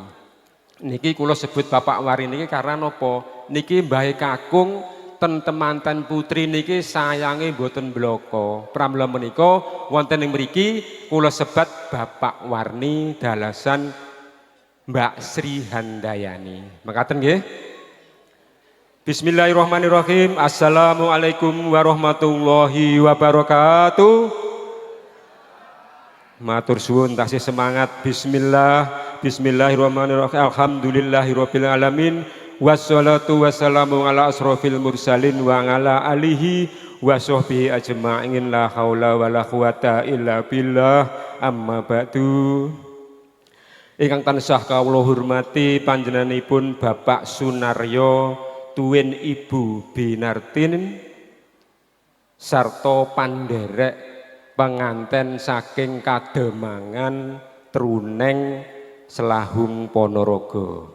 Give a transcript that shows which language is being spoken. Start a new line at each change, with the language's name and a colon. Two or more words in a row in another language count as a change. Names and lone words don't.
Javanese: Niki kula sebut Bapak Warni niki karena napa? Niki mbahe kakung ten temanten putri niki sayange mboten bloko. Pramila menika wonten ing mriki kula sebat Bapak Warni dalasan Mbak Sri Handayani. Mekaten nggih.
Arabic: بسم الله الرحمن الرحيم. السلام عليكم ورحمة الله وبركاته.
Javanese: Matur suwun tasih semangat.
Arabic: بسم الله الرحمن الرحيم. الحمد لله رب العالمين. والصلاة والسلام على أشرف المرسلين وعلى آله وصحبه أجمعين لا حول ولا قوة إلا بالله أما بعد.
Javanese: Ingkang tansah kawula hormati panjenenganipun Bapak Sunaryo tuwin Ibu Binartin sarta panderek penganten saking Kademangan Truneng Selahung Ponorogo.